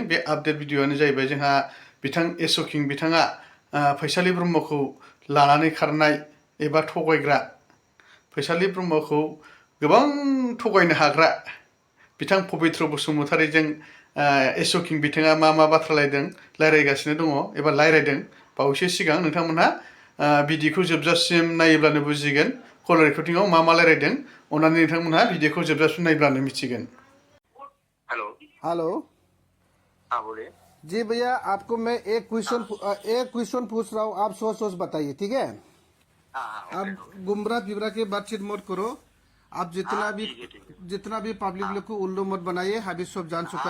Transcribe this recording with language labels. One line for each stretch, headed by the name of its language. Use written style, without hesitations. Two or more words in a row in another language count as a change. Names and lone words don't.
Bodo: बे आपडेट भिडिअआनो जाहैबाय जोंहा बिथां एस किं बिथाङा फैसालि ब्रह्मखौ लानानै खारनाय एबा थगायग्रा, फैसालि ब्रह्मखौ गोबां थगायनो हाग्रा बिथां पबित्र बसुमतारीजों एस किं बिथाङा मा बाथ्रा रायलायगासिनो दङ एबा रायलायदों बावैसो सिगां। नोंथांमोनहा भिडिअखौ जोबजासिम नायोब्लानो बुजिगोन कल रेकर्डिंआव मा रायलायदों। अन्नानै नोंथांमोनहा भिडिअखौ जोबजासिम नायब्लानो मिथिगोन।
English: हेलो। हेलो।
Hindi: हाँ बोलिए। जी भैया, आपको मैं एक क्वेश्चन पूछ रहा हूँ, आप सोच बताइए, ठीक है? हाँ, आप ओके। गुमराह फिबरा के बातचीत मत करो। आप हाँ, ठीक है। जितना भी पब्लिक लोग को उल्लू मत बनाइए, अभी सब जान चुका